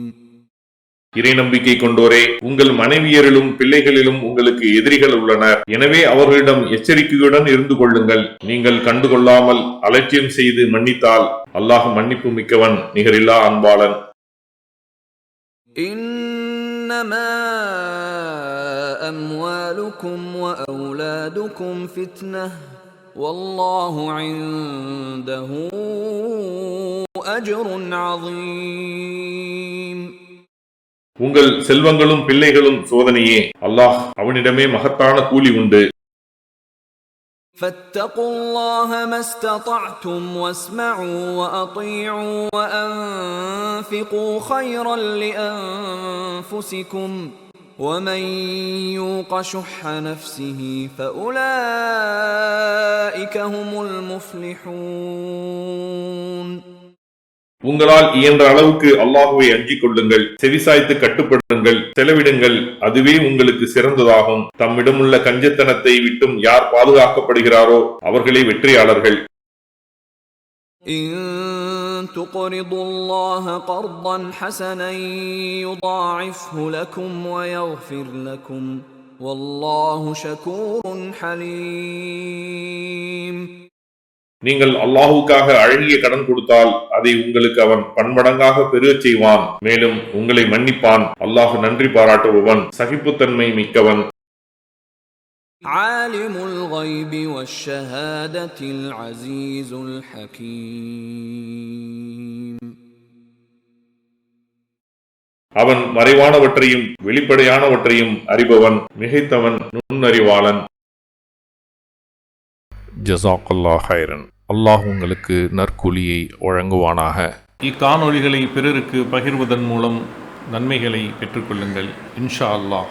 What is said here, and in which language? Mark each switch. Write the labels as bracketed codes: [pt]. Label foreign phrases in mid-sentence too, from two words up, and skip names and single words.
[ta] இறை நம்பிக்கை கொண்டோரே, உங்கள் மனைவியரிலும் பிள்ளைகளிலும் உங்களுக்கு எதிரிகள் உள்ளனர். எனவே அவர்களிடம் எச்சரிக்கையுடன் இருந்து கொள்ளுங்கள். நீங்கள் கண்டுகொள்ளாமல் அலட்சியம் செய்து மன்னித்தால் அல்லாஹ் மன்னிப்பு மிக்கவன், நிகரில்லா அன்பாளன். [ar] إنما أموالكم وأولادكم فتنة والله عنده أجر عظيم. [ta] உங்கள் செல்வங்களும் பிள்ளைகளும் சோதனையே. அல்லாஹ் அவனிடமே மகத்தான கூலி உண்டு. [ar] فاتقوا الله ما استطعتم واسمعوا وأطيعوا وأنفقوا خيرا لأنفسكم ومن يوق شح نفسه فأولئك هم المفلحون. [ta] உங்களால் இயன்ற அளவுக்கு அல்லாஹுவை அஞ்சிக் கொள்ளுங்கள். செவிசாய்த்து கட்டுப்படுங்கள், செலவிடுங்கள். அதுவே உங்களுக்கு சிறந்ததாகும். தம்மிடமுள்ள கஞ்சத்தனத்தை விட்டும் யார் பாதுகாக்கப்படுகிறாரோ அவர்களே வெற்றியாளர்கள். [ar] إن تقرضوا الله قرضا حسنا يضاعفه لكم ويغفر لكم والله شكور حليم. [ta] நீங்கள் அல்லாஹுக்காக அழகிய கடன் கொடுத்தால் அதை உங்களுக்கு அவன் பன்மடங்காக பெருகச் செய்வான். மேலும் உங்களை மன்னிப்பான். அல்லாஹ் நன்றி பாராட்டுபவன், சகிப்புத்தன்மை மிக்கவன். [ar] عالم الغيب والشهادة العزيز الحكيم. [ta] அவன் மறைவானவற்றையும் வெளிப்படையானவற்றையும் அறிபவன், மிகைத்தவன், நுண்ணறிவாளன். [ar] جزاك الله خيرا. [ta] அல்லாஹ் உங்களுக்கு நற்கூலியை வழங்குவானாக. இக்காணொளிகளை பிறருக்கு பகிர்வதன் மூலம் நன்மைகளை பெற்றுக்கொள்ளுங்கள் [ar] إن شاء الله.